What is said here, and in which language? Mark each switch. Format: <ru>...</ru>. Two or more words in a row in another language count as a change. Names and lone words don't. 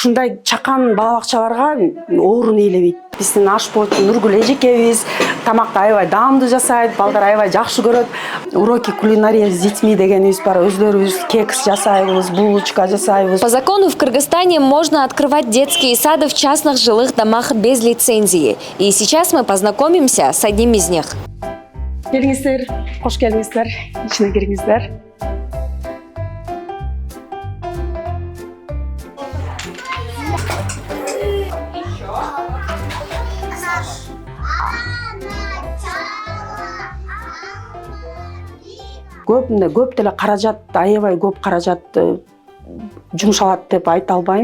<ky>ушундай чакан бала бакчаларга оорун ээлебейт. Биздин ашпоочу Нургүл эжекебиз тамакты аябай даамдуу жасайт, балдар аябай жакшы көрөт.</ky> <ru>Уроки кулинария с детьми</ru> <ky>дегенибиз бар. Өзлөрүбүз кекс жасайбыз, булочка жасайбыз.</ky> <ru>По закону в Кыргызстане можно открывать детские сады в частных жилых домах без лицензии. И сейчас мы познакомимся с одним из них.</ru> <ky>Келиңиздер, кош келиңиздер, ичине кириңиздер. Көп деле каражат, аябай көп каражат жумшалат деп айта албайм.</ky>